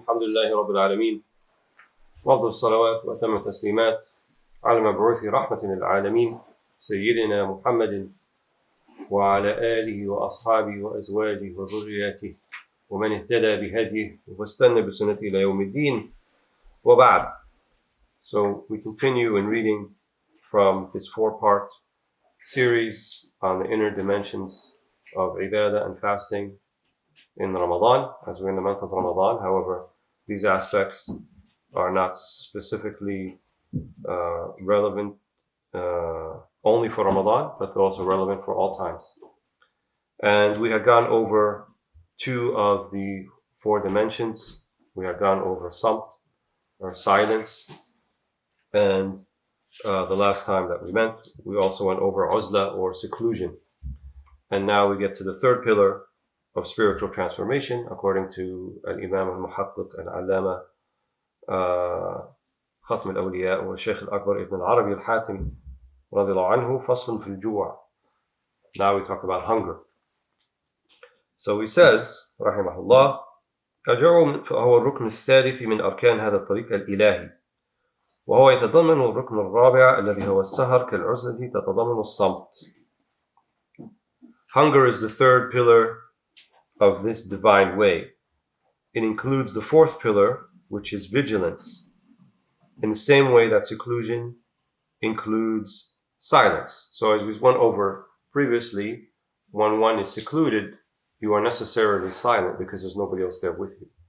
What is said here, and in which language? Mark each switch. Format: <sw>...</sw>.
<ar>الحمد لله رب العالمين، وأفضل الصلوات وأتم التسليمات على المبعوث رحمة للعالمين سيدنا محمد وعلى آله وأصحابه وأزواجه وذرياته ومن اهتدى بهديه واستنى بسنته إلى يوم الدين وبعد.</ar> <en>So we continue in reading from this four-part series on the inner dimensions of ibadah and fasting in Ramadan, as we're in the month of Ramadan. However, these aspects are not specifically relevant only for Ramadan, but they're also relevant for all times. And we had gone over two of the four dimensions. We had gone over samt, or silence, and the last time that we met, we also went over uzla, or seclusion. And now we get to the third pillar of spiritual transformation, according to Al-Imam al-Muhaqqiq al-Allama Khatm al-Awliya wa Shaykh al-Akbar Ibn al-Arabi al-Hatimi radiyallahu anhu,</en> <ar>fasl fi al-ju'.</ar> <en>Now we talk about hunger. So he says,</en> <ar>rahimahullah, الجوع فهو الركن الثالث من أركان هذا الطريق الإلهي، وهو يتضمن الركن الرابع الذي هو السهر كالعزلة تتضمن الصمت.</ar> <en>Hunger is the third pillar of this divine way. It includes the fourth pillar, which is vigilance, in the same way that seclusion includes silence. So as we went over previously, when one is secluded, you are necessarily silent because there's nobody else there with you.</en>